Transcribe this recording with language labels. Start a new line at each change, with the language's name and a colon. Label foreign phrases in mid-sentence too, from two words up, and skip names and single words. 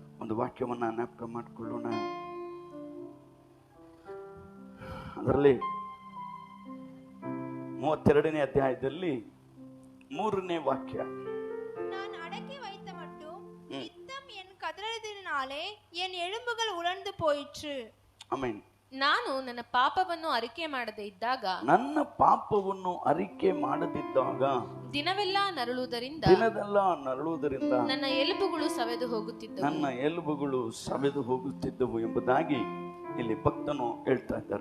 Kannada: ಒಂದು ವಾಕ್ಯವನ್ನು ಜ್ಞಾಪಕ ಮಾಡಿಕೊಳ್ಳೋಣ. ಅದರಲ್ಲಿ 32ನೇ ಅಧ್ಯಾಯದಲ್ಲಿ 3ನೇ ವಾಕ್ಯ,
Tamil: நான் அடக்கி வைத்த மட்டும் யுத்தம் என் கதறதினாலே என் எலும்புகள் உலர்ந்து போயிற்று.
Kannada: ಆಮೆನ್. ನಾನು ನನ್ನ ಪಾಪವನ್ನು ಅರಿಕೆ ಮಾಡದೇ ಇದ್ದಾಗ, ನನ್ನ ಪಾಪವನ್ನು ಅರಿಕೆ ಮಾಡದಿದ್ದಾಗ ದಿನವೆಲ್ಲ ನರಳುವುದರಿಂದ ನನ್ನ ಎಲುಬುಗಳು ಸವೆದು ಹೋಗುತ್ತಿದ್ದವು ಎಂಬುದಾಗಿ ಇಲ್ಲಿ ಭಕ್ತನು ಹೇಳ್ತಾ ಇದ್ದಾರೆ.